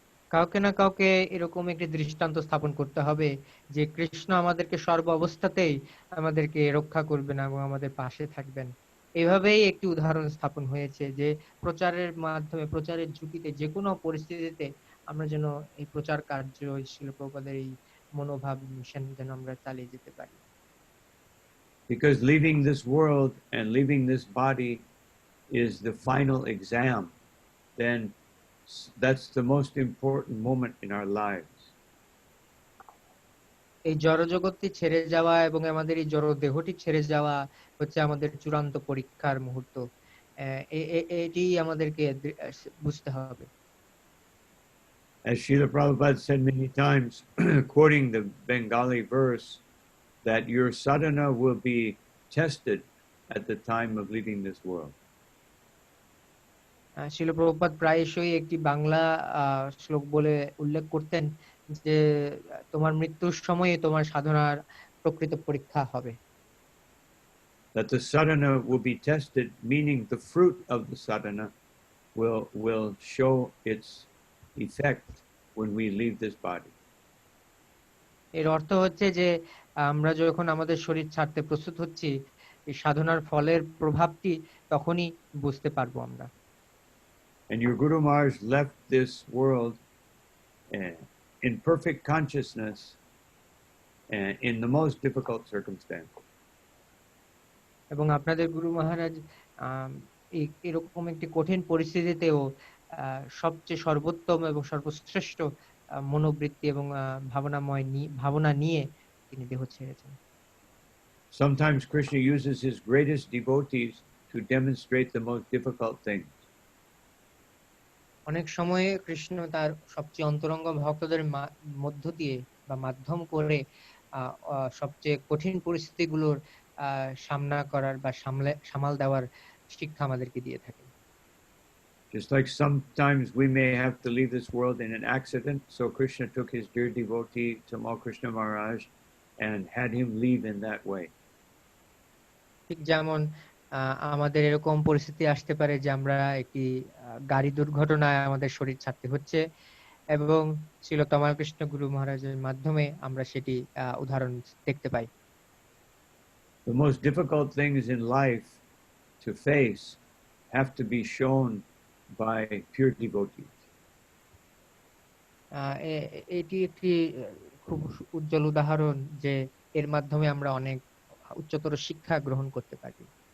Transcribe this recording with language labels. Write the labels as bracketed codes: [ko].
[bn] কাউকে না কাউকে এরকম একটি দৃষ্টান্ত স্থাপন করতে হবে যে কৃষ্ণ আমাদেরকে সর্ব অবস্থাতেই আমাদেরকে রক্ষা করবেন এবং আমাদের পাশে থাকবেন। এভাবেই একটি উদাহরণ স্থাপন হয়েছে যে প্রচারের মাধ্যমে, প্রচারের ঝুঁকিতে, যে কোনো পরিস্থিতিতে আমরা যেন এই প্রচার কার্য, শিল প্রভুপাদের এই মনোভাব মিশন যেন আমরা চালিয়ে যেতে পারি। [en] Because leaving this world and leaving this body is the final exam, then that's the most important moment in our lives. [bn] এই জড়জগৎটি ছেড়ে যাওয়া এবং আমাদের এই জড় দেহটি ছেড়ে যাওয়া হচ্ছে আমাদের চূড়ান্ত পরীক্ষার মুহূর্ত। এটি আমাদেরকে বুঝতে হবে। [en] As Srila Prabhupada said many times, quoting the Bengali verse, that your sadhana will be tested at the time of leaving this world. [bn] শিল প্রভুপাদ প্রায়শই একটি বাংলা শ্লোক বলে উল্লেখ করতেন যে তোমার মৃত্যুর সময়ে তোমার সাধনার প্রকৃত পরীক্ষা হবে। [en] That the sadhana will be tested, meaning the fruit of the sadhana will show its effect when we leave this body. [bn] এর অর্থ হচ্ছে যে আমরা যখন আমাদের শরীর ছাড়তে প্রস্তুত হচ্ছি, এই সাধনার ফলের প্রভাবটি তখনই বুঝতে পারবো আমরা। [en] And your Guru Maharaj left this world in perfect consciousness in the most difficult circumstances. [bn] এবং আপনাদের গুরু মহারাজ এরকম একটি কঠিন পরিস্থিতিতেও সবচেয়ে সর্বোত্তম এবং সর্বশ্রেষ্ঠ মনোবৃত্তি এবং ভাবনা নিয়ে তিনি দেহ ছেড়েছেন। [en] Sometimes Krishna uses his greatest devotees to demonstrate the most difficult things. [bn] অনেক সময়ে কৃষ্ণ তার সবচেয়ে অন্তরঙ্গ ভক্তদের মধ্য দিয়ে বা মাধ্যম করে সবচেয়ে কঠিন পরিস্থিতিগুলোর সামনা করার বা সামাল দেওয়ার শিক্ষা আমাদেরকে দিয়ে থাকেন। [en] Just like sometimes we may have to leave this world in an accident, so Krishna took his dear devotee Tamal Krishna Maharaj and had him leave in that way. [bn] ঠিক যেমন আমাদের এরকম পরিস্থিতি আসতে পারে যে আমরা একটি গাড়ি দুর্ঘটনায় আমাদের শরীর ছাড়তে হচ্ছে এবং শ্রীল তমাল কৃষ্ণ গুরু মহারাজের মাধ্যমে আমরা সেটি উদাহরণ দেখতে পাই। [en] The most difficult things in life to face have to be shown by pure devotees. [bn] এটি একটি খুব উজ্জ্বল উদাহরণ যে এর মাধ্যমে আমরা অনেক উচ্চতর শিক্ষা গ্রহণ করতে পারি।